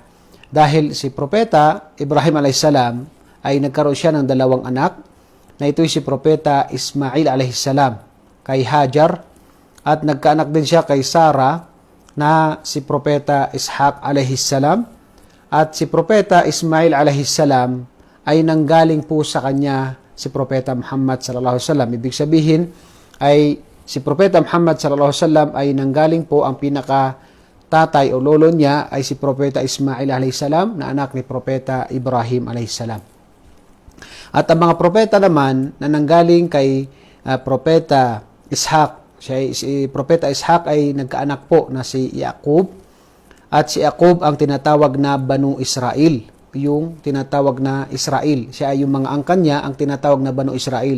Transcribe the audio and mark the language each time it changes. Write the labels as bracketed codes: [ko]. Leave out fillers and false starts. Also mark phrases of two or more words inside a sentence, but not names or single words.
[tl] Dahil si Propeta Ibrahim alaihissalam ay nagkaroon siya ng dalawang anak na ito'y si Propeta Ismail alaihissalam kay Hajar at nagkaanak din siya kay Sarah na si Propeta Ishaq alaihissalam at si Propeta Ismail alaihissalam ay nanggaling po sa kanya si Propeta Muhammad [ar] صلى الله عليه وسلم. [tl] Ibig sabihin ay si Propeta Muhammad [ar] صلى الله عليه وسلم [tl] ay nanggaling po ang pinaka tatay o lolo niya ay si Propeta Ismail [ar] عليه السلام [tl] na anak ni Propeta Ibrahim [ar] عليه السلام. [tl] At ang mga propeta naman na nanggaling kay Propeta Ishaq, si Propeta Ishaq ay nagkaanak po na si Yaqub at si Yaqub ang tinatawag na Banu Israel. Yung tinatawag na Israel. Siya ay yung mga angkan niya ang tinatawag na Banu Israel.